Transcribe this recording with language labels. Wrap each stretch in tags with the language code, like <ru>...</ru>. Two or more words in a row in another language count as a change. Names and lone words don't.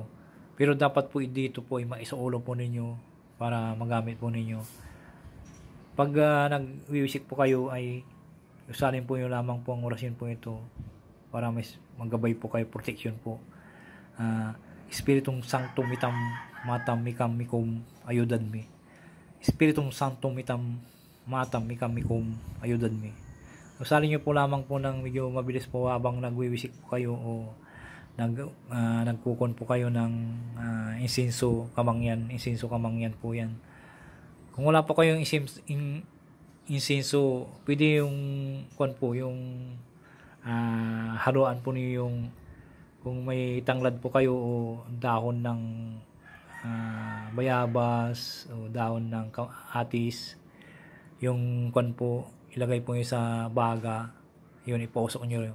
<tl>Pero dapat po dito po ay maisuulo po ninyo para magamit po ninyo. Pag nagwiwisik po kayo ay usalin po yung lamang po ang orasyon po ito para may maggabay po kayo, protection po. Espiritong sanctum mitam matam mikam mikum ayudan mi. Espiritong sanctum mitam matam mikam mikum ayudan mi. Usalin nyo po lamang po ng medyo mabilis po habang nagwiwisik po kayo o nagkukon po kayo ng insenso kamangyan po yan. Kung wala po kayong insenso, pwede yung yung haluan po niyo yung, kung may tanglad po kayo o dahon ng bayabas o dahon ng atis, yung po ilagay po niyo sa baga, yun ipausok niyo.</tl>